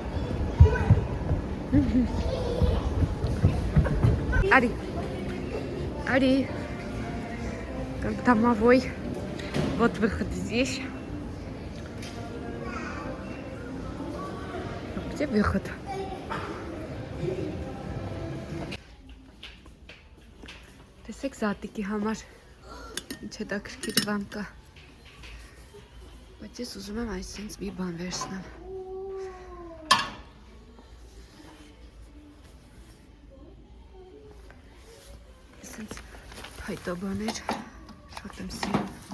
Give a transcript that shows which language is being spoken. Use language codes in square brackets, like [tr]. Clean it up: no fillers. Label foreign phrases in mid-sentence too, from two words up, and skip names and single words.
[ru] Ари, Ари, домовой, вот выход здесь. Где выход? [hy] Տեսեք զատիկի համար ինչ հետաքրքիր բան կա։ Բայց ես ուզում եմ այսինչ մի բան վերցնեմ։ Այսինչ հայտո բաներ շատ եմ սիրում։